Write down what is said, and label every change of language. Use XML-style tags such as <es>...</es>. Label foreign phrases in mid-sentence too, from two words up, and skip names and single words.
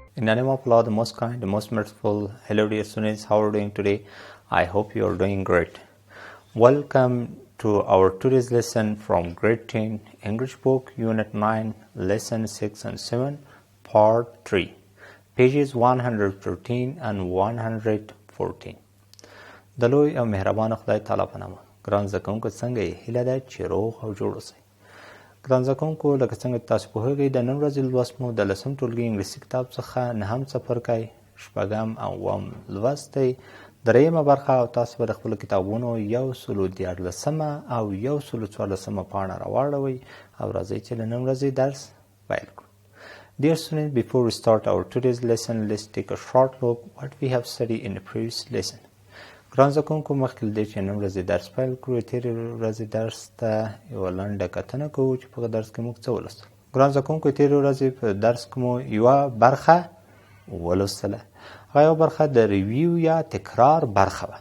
<en>the name of Allah, the most kind, the most merciful. Hello dear students, how are you doing today? I hope you are doing great. Welcome to our today's lesson from grade 10 English book, unit 9, lesson 6 and 7, part 3, pages 113 and 114.</en> <ps>د لوی او مهربان خدای تعالی په نامه. ګران زده کوونکو څنګه یې؟ هیله ده چې روغ او جوړ اوسئ. ګران زده کوونکو لکه څنګه تاسو پوهیږئ د نن ورځې لوست مو د 10م ټولګي انګلیسي کتاب څخه 9م څپرکی 6م او 9م لوست دی. 3مه برخه او تاسو به د خپلو کتابونو 114 او 114 پاڼه راواړوئ او راځئ چې د نن ورځې درس پیل کړو.</ps> <en>Dear students, before we start our today's lesson, let's take a short look what we have studied in the previous lesson.</en> <ps>ګران زده کوونکو مخکې له دې چې نن ورځې درس پیل کړو تېرې ورځې درس ته یوه لنډه کتنه کوو چې په هغه درس کې موږ څه ولوستل. ګران زده کوونکو تېرې ورځې په درس کې مو یوه برخه ولوستله. هغه یوه برخه د ریویو یا تکرار برخه وه.</ps>